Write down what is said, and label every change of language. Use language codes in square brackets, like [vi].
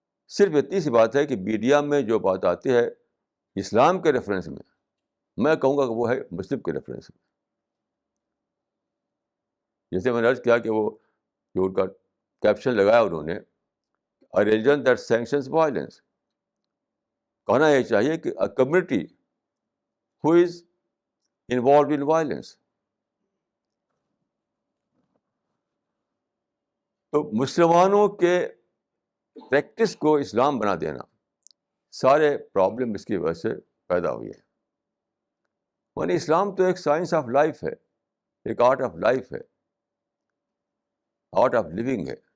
[ur] صرف اتنی سی بات ہے کہ میڈیا میں جو بات آتی ہے اسلام کے ریفرنس میں کہوں گا کہ وہ ہے مسلم کے ریفرنس میں. جیسے میں نے عرض کیا کہ وہ جو ان کا کیپشن لگایا انہوں نے، [en] A religion that sanctions violence. [ur] کہنا یہ چاہیے کہ [en] a community who is involved in violence. [ur] تو مسلمانوں کے پریکٹس کو اسلام بنا دینا، سارے پرابلم اس کی وجہ سے پیدا ہوئی ہے. یعنی اسلام تو ایک [en] science of life [ur] ہے، ایک [en] art of life [ur] ہے، [en] art of living [ur] ہے.